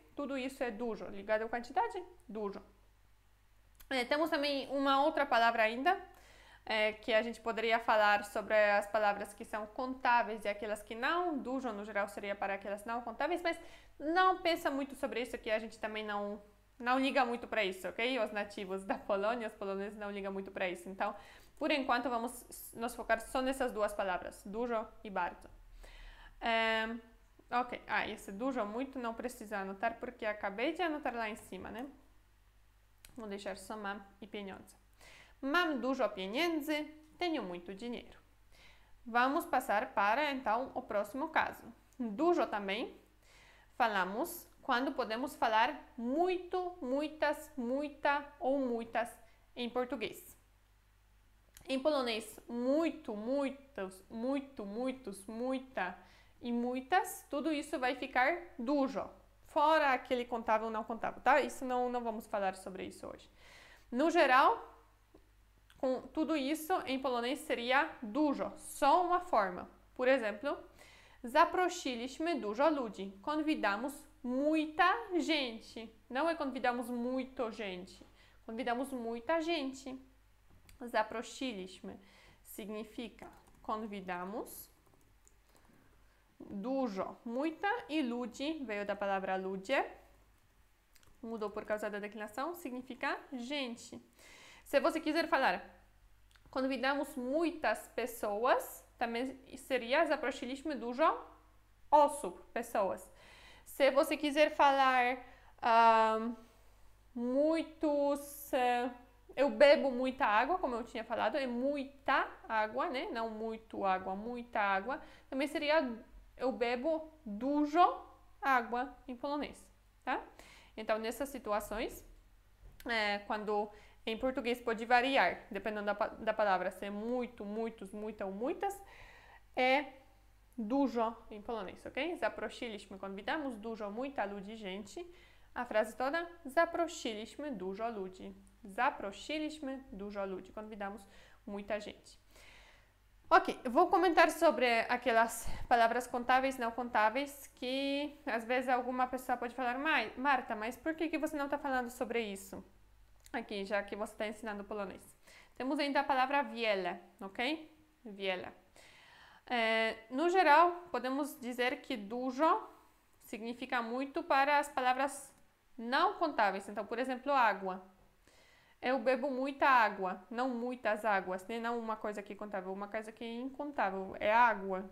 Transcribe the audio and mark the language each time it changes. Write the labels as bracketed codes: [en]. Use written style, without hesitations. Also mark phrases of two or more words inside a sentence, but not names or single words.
[pt] Tudo isso é dużo, ligado à quantidade, dużo. Temos também uma outra palavra ainda, que a gente poderia falar sobre as palavras que são contáveis e aquelas que não. Dużo, no geral, seria para aquelas não contáveis, mas não pensa muito sobre isso, que a gente também não liga muito para isso, ok? Os nativos da Polônia, os poloneses não ligam muito para isso. Então, por enquanto, vamos nos focar só nessas duas palavras, dużo e bardzo. Ok, esse dużo muito não precisa anotar, porque acabei de anotar lá em cima, né? Vou deixar só mam e pieniądze. [pl] Mam dużo pieniędzy, [pt] tenho muito dinheiro. Vamos passar para, então, o próximo caso. Dużo também falamos quando podemos falar muito, muitas, muita ou muitas em português. Em polonês, muito, muitos, muito, muitos, muita e muitas, tudo isso vai ficar dużo. Fora aquele contável não contável, tá? Isso não vamos falar sobre isso hoje. No geral, com tudo isso, em polonês seria dużo, só uma forma. Por exemplo, [pl] zaprosiliśmy dużo ludzi. [pt] Convidamos muita gente. Não é convidamos muito gente. Convidamos muita gente. Zaprosiliśmy significa convidamos. Dużo, muita, e ludzi veio da palavra ludzie. Mudou por causa da declinação, significa gente. Se você quiser falar, convidamos muitas pessoas, também seria [pl] zaprosiliśmy dużo osób, [pt] pessoas. Se você quiser falar muitos, eu bebo muita água, como eu tinha falado, é muita água, né? Não muito água, muita água. Também seria eu bebo dużo água em polonês, tá? Então, nessas situações, quando em português pode variar, dependendo da palavra, se é muito, muitos, muita ou muitas, é dużo em polonês, ok? Zaprosiliśmy, convidamos dużo, muita ludzi, gente. A frase toda, [pl] zaprosiliśmy dużo ludzi. Zaprosiliśmy dużo ludzi, [pt] convidamos muita gente. Ok, vou comentar sobre aquelas palavras contáveis e não contáveis que às vezes alguma pessoa pode falar, Marta, mas por que você não está falando sobre isso aqui, já que você está ensinando polonês? Temos ainda a palavra wiele, ok? Wiele. No geral, podemos dizer que dużo significa muito para as palavras não contáveis. Então, por exemplo, água. Eu bebo muita água, não muitas águas, né? Não uma coisa que é contável, uma coisa que é incontável, é água.